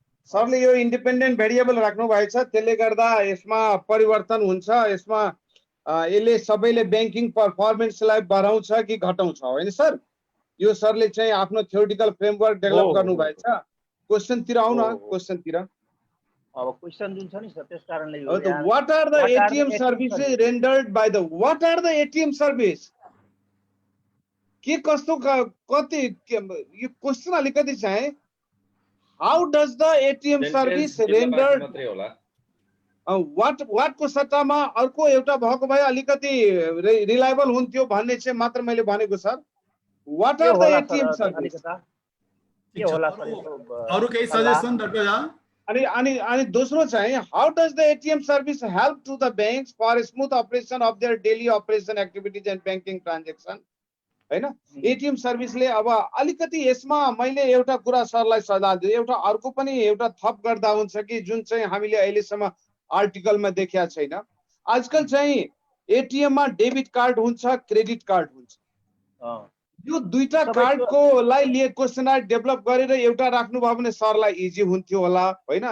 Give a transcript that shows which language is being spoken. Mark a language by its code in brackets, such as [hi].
[ne] सरले यो independent variable राख्नु भएको छ, त्यसले गर्दा यसमा परिवर्तन हुन्छ। यसमा यसले सबैले ब्याङ्किङ पर्फर्मेन्सलाई बढाउँछ कि घटाउँछ, होइन सर? यो सरले चाहिँ आफ्नो थ्योरिटिकल फ्रेमवर्क डेभलप गर्नु भएछ। क्वेशनतिर आउन, क्वेशनतिर। अब क्वेशन जुन छ नि सर, त्यस कारणले yo [en] what are the ATM services rendered by the what are the ATM service [ne] के कस्तो कति यो क्वेशन अलिकति चाहिँ [en] how does the ATM service rendered what [ne] को सट्टामा अर्को एउटा भएको भए अलिकति रिलायबल हुन्थ्यो भन्ने चाहिँ मात्र मैले भनेको sir. [en] what are the ATM service [ne] के होला सर? अरु केही सजेसन डाक्टर झा? अनि दोस्रो चाहिँ [en] how does the ATM service help to the banks for smooth operation of their daily operation activities and banking transaction, [ne] हैन? एटीएम सर्भिसले अब अलिकति यसमा मैले एउटा कुरा सरलाई सल्लाह दिए, एउटा अर्को पनि एउटा थप गर्दा हुन्छ कि जुन चाहिँ हामीले अहिलेसम्म आर्टिकलमा देखिया छैन। आजकल चाहिँ एटीएम मा डेबिट कार्ड हुन्छ, क्रेडिट कार्ड हुन्छ। यो दुईटा कार्डको लाई लिए क्वेशनर डेभलप गरेर एउटा राख्नु भयो भने सरलाई इजी हुन्थ्यो होला, हैन?